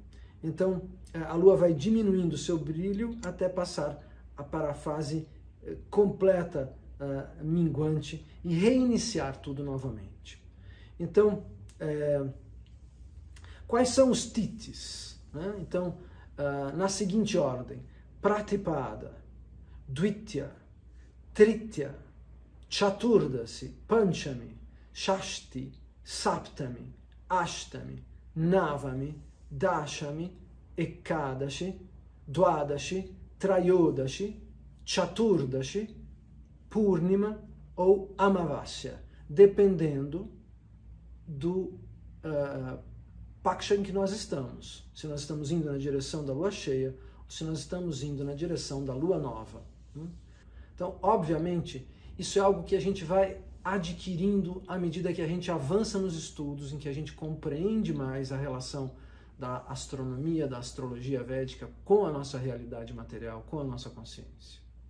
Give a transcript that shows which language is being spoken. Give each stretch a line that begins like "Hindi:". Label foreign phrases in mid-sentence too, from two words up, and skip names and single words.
Portuguese: Então, a Lua vai diminuindo seu brilho até passar para a fase completa, minguante, e reiniciar tudo novamente. Então, quais são os titis? Né? Então, na seguinte ordem: Pratipada, Dvitya, Tritya, Chaturdasi, Panchami, Shashti, Saptami, Ashtami, Navami, Dashami, Ekadashi, Dwadashi, Trayodashi, Chaturdashi, Purnima ou Amavasya, dependendo do Paksha em que nós estamos. Se nós estamos indo na direção da Lua cheia, ou se nós estamos indo na direção da Lua nova. Então, obviamente, isso é algo que a gente vai adquirindo à medida que a gente avança nos estudos, em que a gente compreende mais a relação da astronomia, da astrologia védica com a nossa realidade material, com a nossa consciência.